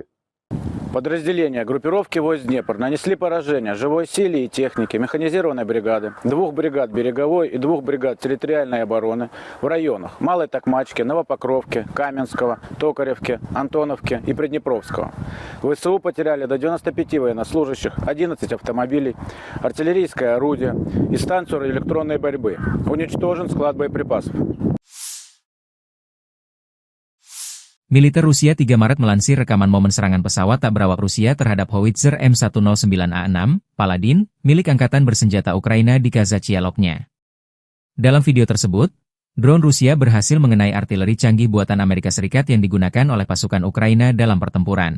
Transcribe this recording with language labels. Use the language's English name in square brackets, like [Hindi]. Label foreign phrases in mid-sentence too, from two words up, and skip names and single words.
[Russian] Подразделения группировки войск Днепр нанесли поражение живой силе и технике механизированной бригады, 2 бригад береговой и 2 бригад территориальной обороны в районах Малой Токмачки, Новопокровки, Каменского, Токаревки, Антоновки и Приднепровского. ВСУ потеряли до 95 военнослужащих, 11 автомобилей, артиллерийское орудие и станцию электронной борьбы. Уничтожен склад боеприпасов. [Indonesian] Militer Rusia 3 Maret melansir rekaman momen serangan pesawat tak berawak Rusia terhadap howitzer M109A6, Paladin, milik Angkatan Bersenjata Ukraina di Kazachialoknya. Dalam video tersebut, drone Rusia berhasil mengenai artileri canggih buatan Amerika Serikat yang digunakan oleh pasukan Ukraina dalam pertempuran.